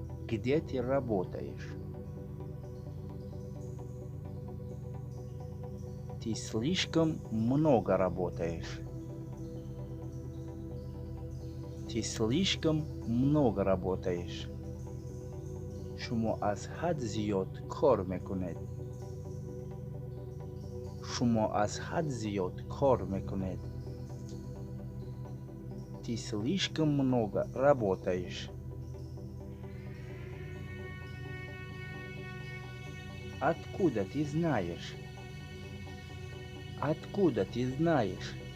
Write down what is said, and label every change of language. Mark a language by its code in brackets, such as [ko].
[ru] Где ты работаешь? Ты слишком много работаешь. Ты слишком много работаешь. [tg] шумо аз ҳад зиёд кор мекунед. шумо аз ҳад зиёд кор мекунед. [ru] Ты слишком много работаешь. Откуда ты знаешь? Откуда ты знаешь?